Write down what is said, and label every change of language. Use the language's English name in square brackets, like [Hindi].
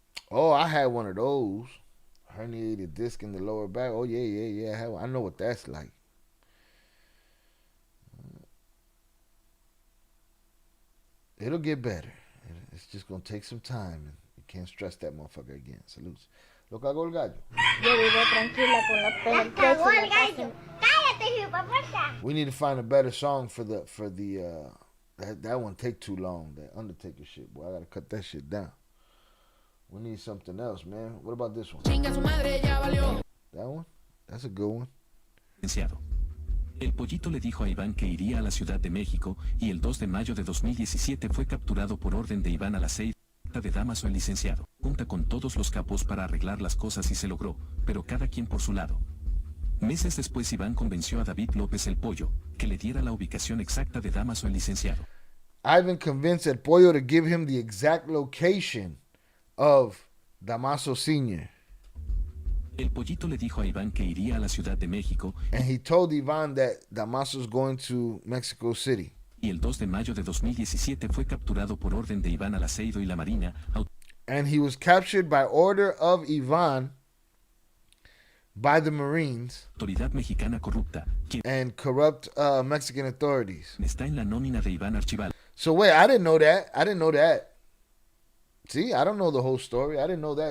[English] Oh, I had one of those. Herniated disc in the lower back. Oh, yeah. I know what that's like. It'll get better. It's just going to take some time. And you can't stress that motherfucker again. [Spanish] Salutes. Lo cagó el gallo. Yo vivo tranquila con los pelos presos en la casa. Cállate, hijueputa. [English] We need to find a better song for the that one take too long. That Undertaker shit, boy. I gotta cut that shit down. We need something else, man. What about this one? That one? That's a good one. [Spanish] licenciado. El Pollito le dijo a Iván que iría a la Ciudad de México y el 2 de mayo de 2017 fue capturado por orden de Iván a las 6. de Damaso el licenciado, junta con todos los capos para arreglar las cosas y se logró, pero cada quien por su lado. Meses después Iván convenció a David López el Pollo, que le diera la ubicación exacta de Damaso el licenciado. [English] Ivan convinced El Pollo to give him the exact location of Damaso Sr. [Spanish] El Pollito le dijo a Iván que iría a la Ciudad de México. [English] And he told Iván that Damaso's going to Mexico City. [Spanish] Y el 2 de mayo de 2017 fue capturado por orden de Iván Alaceido y la Marina. [English] And he was captured by order of Iván by the Marines [Spanish] Autoridad mexicana corrupta, quien [English] and corrupt Mexican authorities. [Spanish] está en la nómina de Iván Archibaldo. [English] So wait, I didn't know that. See, I don't know the whole story. I didn't know that.